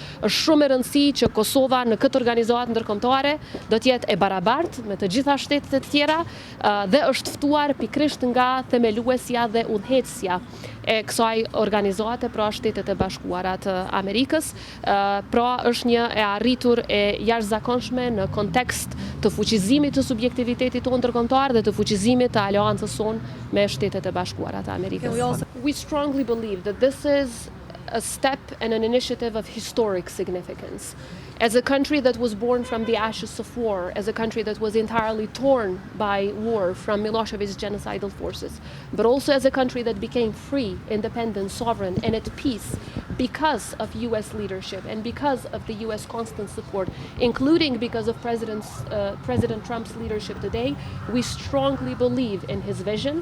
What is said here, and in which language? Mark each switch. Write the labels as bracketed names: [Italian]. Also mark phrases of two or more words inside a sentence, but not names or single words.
[Albanian] Është shumë e rëndësishme që Kosova në këtë organizatë ndërkombëtare do të jetë e barabartë me të gjitha shtetet e tjera dhe është ftuar pikërisht nga themeluesja dhe udhëheqësja e kësaj organizate, pra Shtetet e Bashkuara të Amerikës, pra është një e arritur e jashtëzakonshme në kontekst të fuqizimit të subjektivitetit tonë ndërkombëtar dhe të fuqizimit të aleancës sonë me Shtetet e Bashkuara të Amerikës. [English] We strongly believe that this is a step and an initiative of historic significance. As a country that was born from the ashes of war, as a country that was entirely torn by war from Milosevic's genocidal forces, but also as a country that became free, independent, sovereign, and at peace because of US leadership and because of the US constant support, including because of President Trump's leadership today, we strongly believe in his vision.